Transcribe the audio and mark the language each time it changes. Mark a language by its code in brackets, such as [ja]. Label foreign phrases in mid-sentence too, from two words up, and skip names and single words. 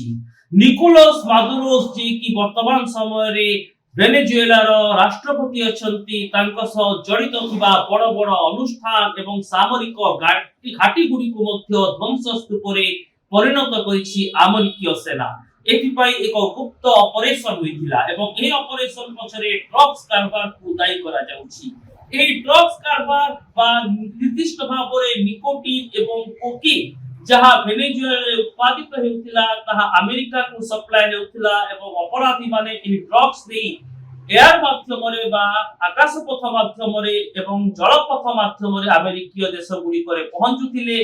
[or] ନିକୋଲାସ୍ ମାଦୁରୋସ୍ ଯିଏକି ବର୍ତ୍ତମାନ ସମୟରେ ଭେନେଜୁଏଲାର ରାଷ୍ଟ୍ରପତି ଅଛନ୍ତି, ତାଙ୍କ ସହ ଜଡ଼ିତ ଥିବା ବଡ଼ ବଡ଼ ଅନୁଷ୍ଠାନ ଏବଂ ସାମରିକ ଘାଟି ଗୁଡ଼ିକୁ ମଧ୍ୟ ଧ୍ୱଂସ ସ୍ତୂପରେ ପରିଣତ କରିଛି ଆମେରିକୀୟ ସେନା। ଏଥିପାଇଁ ଏକ ଗୁପ୍ତ ଅପରେସନ ହୋଇଥିଲା ଏବଂ ଏହି ଅପରେସନ ପଛରେ ଡ୍ରଗ୍ସ କାରବାରକୁ ଦାୟୀ କରାଯାଉଛି। ଏହି ଡ୍ରଗ୍ସ କାରବାର ବା ନିର୍ଦ୍ଦିଷ୍ଟ ଭାବରେ ନିକୋଟିନ୍ ଏବଂ କୋକିନ୍ ଯାହା ଭେନେଜୁଏଲାରେ ଉତ୍ପାଦିତ ହେଉଥିଲା ତାହା ଆମେରିକାକୁ ସପ୍ଲାଏ ହେଉଥିଲା ଏବଂ ଅପରାଧୀ ମାନେ ଏହି ଡ୍ରଗ୍ସ ନେଇ ଏୟାର ମାଧ୍ୟମରେ ବା ଆକାଶ ପଥ ମାଧ୍ୟମରେ ଏବଂ ଜଳପଥ ମାଧ୍ୟମରେ ଆମେରିକୀୟ ଦେଶ ଗୁଡ଼ିକରେ ପହଞ୍ଚୁଥିଲେ।